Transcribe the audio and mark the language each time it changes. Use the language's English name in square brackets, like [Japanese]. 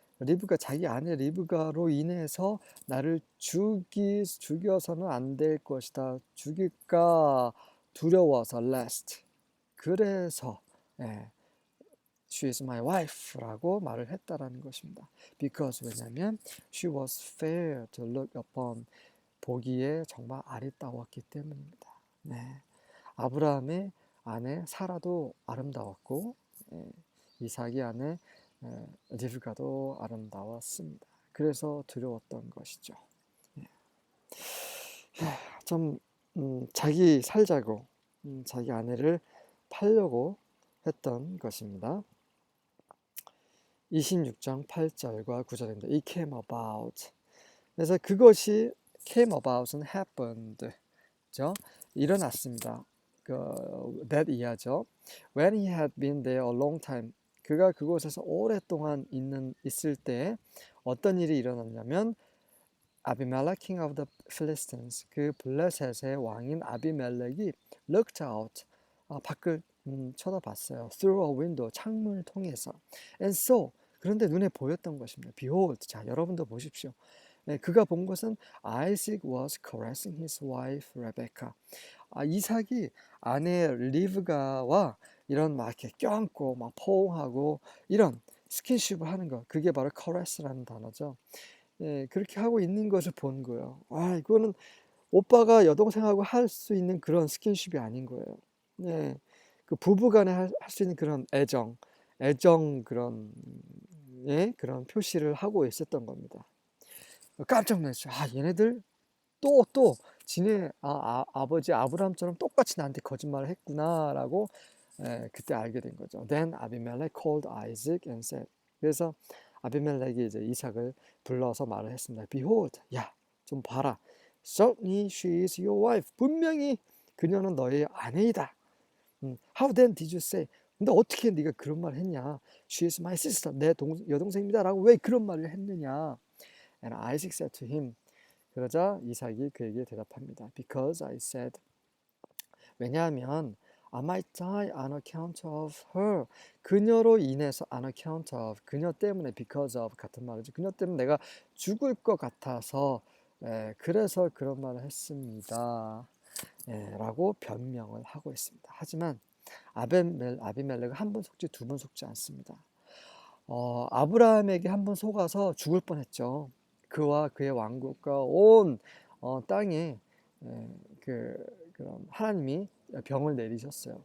[Korean] 리브가 자기 아내 리브가로 인해서 나를 죽여서는 안 될 것이다. 죽일까 두려워서 lest. 그래서 [English] she is my wife [Korean] 라고 말을 했다라는 것입니다. [English] Because [Korean] 왜냐하면 [English] she was fair to look upon. [Korean] 보기에 정말 아리따웠기 때문입니다. 네. 아브라함의 아내 사라도 아름다웠고 이삭의 아내 리브가도 아름다웠습니다. 그래서 두려웠던 것이죠. 예. 좀 자기 살자고 자기 아내를 팔려고 했던 것입니다. 26장 8절과 9절입니다. [English] It came about. [Korean] 그래서 그것이 came about은 happened. 죠? 일어났습니다. that 이하죠. [English] When he had been there a long time. [Korean] 그가 그곳에서 오랫동안 있을 때 어떤 일이 일어났냐면 아비멜렉 [English] king of the Philistines [Korean] 그 블레셋의 왕인 아비멜렉이 [English] looked out [Korean] 밖을 쳐다봤어요. [English] through a window [Korean] 창문을 통해서 [English] and saw [Korean] 그런데 눈에 보였던 것입니다. behold 자 여러분도 보십시오. 네, 그가 본 것은 [English] Isaac was caressing his wife Rebecca. [Korean] 이삭이 아내 리브가와 이런 막 이렇게 껴안고 막 포옹하고 이런 스킨십을 하는 것 그게 바로 caress라는 단어죠. 예, 그렇게 하고 있는 것을 본 거예요. 이거는 오빠가 여동생하고 할 수 있는 그런 스킨십이 아닌 거예요. 예, 그 부부간에 할 수 있는 그런 애정 그런 예, 그런 표시를 하고 있었던 겁니다. 깜짝 놀랐죠. 얘네들 또 지네 아버지 아브라함처럼 똑같이 나한테 거짓말을 했구나라고 그때 알게 된 거죠. [English] Then Abimelech called Isaac and said. [Korean] 그래서 아비멜렉이 이제 이삭을 불러서 말을 했습니다. Behold, 야, 좀 봐라. [English] Certainly she is your wife. [Korean] 분명히 그녀는 너의 아내이다. [English] How then did you say? [Korean] 근데 어떻게 네가 그런 말을 했냐? [English] She is my sister. [Korean] 내 여동생입니다라고 왜 그런 말을 했느냐? [English] And Isaac said to him. [Korean] 그러자 이삭이 그에게 대답합니다. [English] Because I said. [Korean] 왜냐하면 [English] I might die on account of her. [Korean] 그녀로 인해서 on account of. 그녀 때문에 because of 같은 말이죠. 그녀 때문에 내가 죽을 것 같아서 그래서 그런 말을 했습니다. 라고 변명을 하고 있습니다. 하지만 아비멜렉은 한 번 속지 두 번 속지 않습니다. 아브라함에게 한 번 속아서 죽을 뻔했죠. 그와 그의 왕국과 온 땅에 그런 하나님이 병을 내리셨어요.